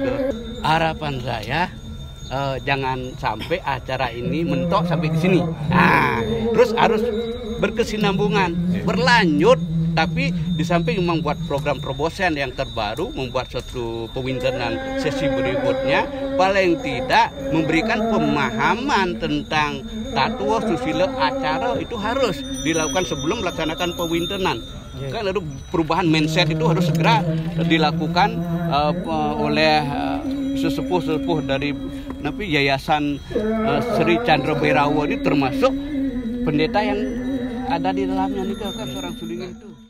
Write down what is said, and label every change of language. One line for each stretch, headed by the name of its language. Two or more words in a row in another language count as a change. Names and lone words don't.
Indonesian: Harapan saya jangan sampai acara ini mentok sampai ke sini. Nah, terus harus berkesinambungan, berlanjut. Tapi di samping membuat program terobosan yang terbaru, membuat suatu pewintenan sesi berikutnya, paling tidak memberikan pemahaman tentang tatua, susila, acara itu harus dilakukan sebelum melaksanakan pewintenan. Kan ada perubahan mindset itu harus segera dilakukan oleh sesepuh-sesepuh dari Yayasan Sri Chandra Bhairawa ini, termasuk pendeta yang ada di dalamnya nih, kan seorang sulingge itu.